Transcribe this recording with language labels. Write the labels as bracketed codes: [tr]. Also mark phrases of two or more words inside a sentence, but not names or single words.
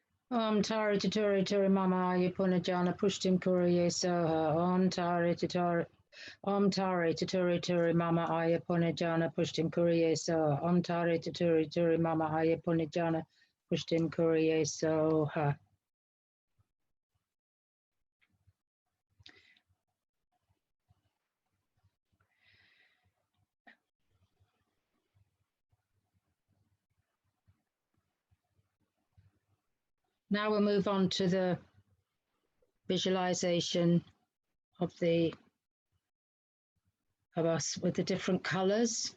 [sa] Om Tari Turi Turi Mama Ayapunajana Pushtim Kuriye Soha. Om Tari Turi Turi Mama Ayapunajana Pushtim Kuriye Soha. Om Tari Turi Mama Ayapunajana Pushtim Kuriye Soha. [en] Now we'll move on to the visualization of us with the different colors.